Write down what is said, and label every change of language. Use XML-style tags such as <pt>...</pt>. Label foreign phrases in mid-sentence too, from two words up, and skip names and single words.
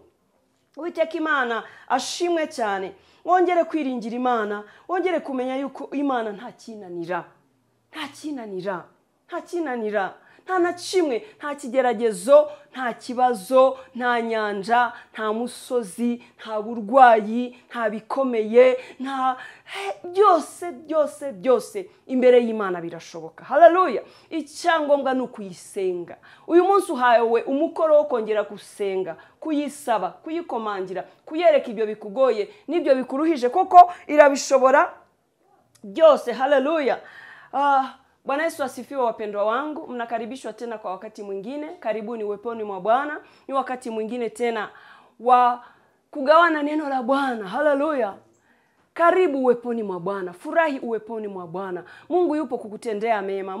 <rw>Uwiteka Imana ashimwe cyane. Wongere kwiringira Imana, wongere kumenya yuko Imana nta kinanira, nta kinanira, nta kinanira, nta na kimwe, nta kigeragezo, nta kibazo, nta nyanja, nta musozi, nta burwayi, nta bikomeye, nta byose byose byose imbere y'Imana birashoboka. Haleluya. Icyangombwa ni ukuyisenga. Uyu munsi uhawe umukoro wo kongera gusenga, kuyisaba, kuyikomangira, kuyereka ibyo bikugoye n'ibyo bikuruhije, koko irabishobora byose. Haleluya.</rw> <sw>Bwana Yesu asifiwe wapendwa wangu. Mnakaribishwa tena kwa wakati mwingine. Karibuni uweponi mwa Bwana. Ni wakati mwingine tena wa kugawana neno la Bwana. Haleluya. Karibu uweponi mwa Bwana. Furahi uweponi mwa Bwana. Mungu yupo kukutendea mema.</sw>